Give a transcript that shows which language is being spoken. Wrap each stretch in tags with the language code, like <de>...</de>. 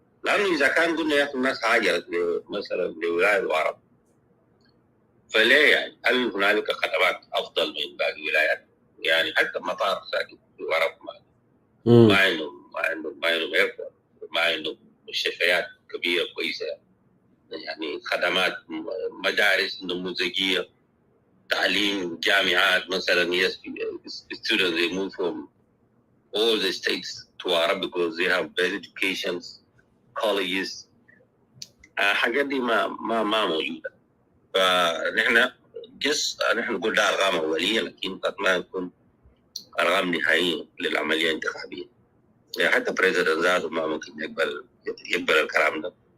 <ar>لأنه إذا كان قلنا يا أخي الناس هاجرت مثلا لولاية العرب فليه يعني؟ هل هنالك خدمات أفضل من باقي الولايات؟ يعني حتى مطار ساكن في العرب ما عندهم ايربورت، ما عندهم مستشفيات كبيرة كويسة، يعني خدمات مدارس نموذجية، تعليم، جامعات مثلا.</ar> <en>Yes, students they move from all the states to Arab because they have better educations, colleges.</en> <ar>حاجات دي ما موجودة. فنحن نحن نقول ده أرقام أولية لكن قد ما يكون أرقام نهائية للعملية الانتخابية. يعني حتى بريزيدنت ذاته ما ممكن يقبل الكلام ده.</ar>